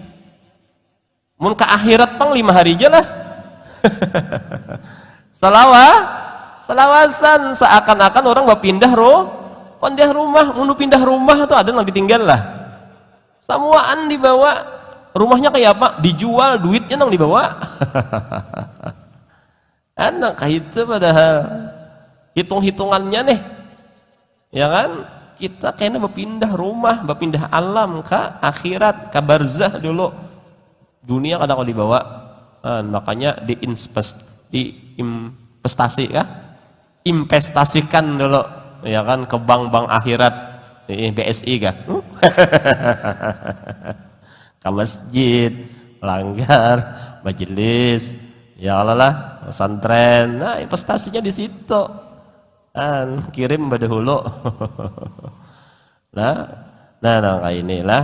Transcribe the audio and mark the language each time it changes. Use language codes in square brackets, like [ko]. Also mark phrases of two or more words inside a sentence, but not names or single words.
[bjn] Mun ke akhirat pang 5 hari aja lah. Selawasan seakan-akan orang mau pindah rumah, mau pindah rumah tuh ada yang ditinggal lah. [id] Semuaan dibawa, rumahnya kayak apa? Dijual, duitnya nang dibawa. Anak kayak itu padahal hitung-hitungannya nih, ya kan? Kita kayaknya berpindah rumah, berpindah alam ke akhirat, ke barzah dulu. Dunia kadang kalau dibawa, makanya investasikan dulu, ya kan, ke bank-bank akhirat, BSI kan, ke masjid, langgar, majelis, ya Allah lah, pesantren, nah investasinya di situ, kirim pada hulu, nah kayak inilah.